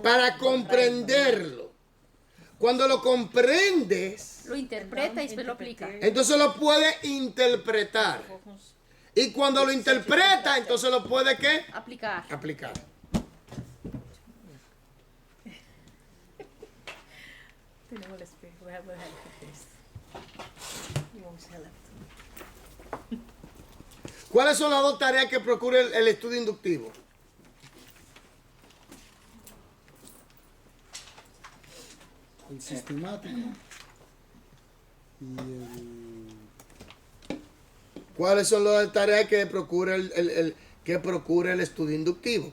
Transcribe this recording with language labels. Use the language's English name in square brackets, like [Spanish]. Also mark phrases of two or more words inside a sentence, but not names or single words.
[Spanish] Para comprenderlo. Cuando lo comprendes, Lo interpreta y después lo aplica. entonces lo puede interpretar. Y cuando lo interpreta, entonces lo puede ¿qué? Aplicar. Aplicar. Tenemos el espejo. [Dutch] We hebben het getest. Jongens, helpt. [Spanish] ¿Cuáles son las 2 tareas que procura el estudio inductivo? El sistemático y el... ¿Cuáles son las tareas que procura el estudio inductivo?